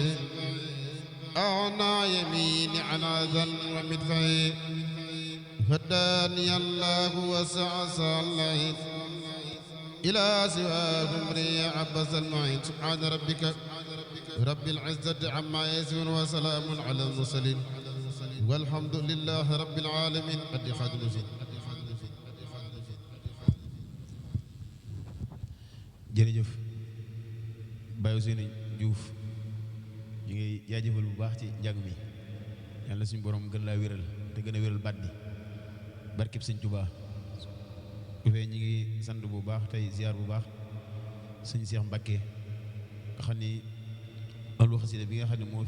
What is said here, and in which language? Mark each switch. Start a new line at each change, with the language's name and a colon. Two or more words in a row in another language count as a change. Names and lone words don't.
Arabic: أعنى يميني عن أذى ومدفعي هداني الله وسعى اللعين إلى سواه أمري عبس المعين سبحان ربك رب العزة عما يصفون وسلام على المرسلين والحمد لله رب العالمين قد خادم زين
Wolof: jërëjëf Baye Ousseynou Diouf ñu ngi jaajëfal bu baax ci njàng mi yàlla suñu borom gën laa wéral te gën a wéral baat bi barkeb Sëñ Tuubaa bu fee ñu ngi sant bu baax tey ziar bu baax sëñ Cheikh Mbacké nga xam ni ahlu xasida bi nga xam ne moo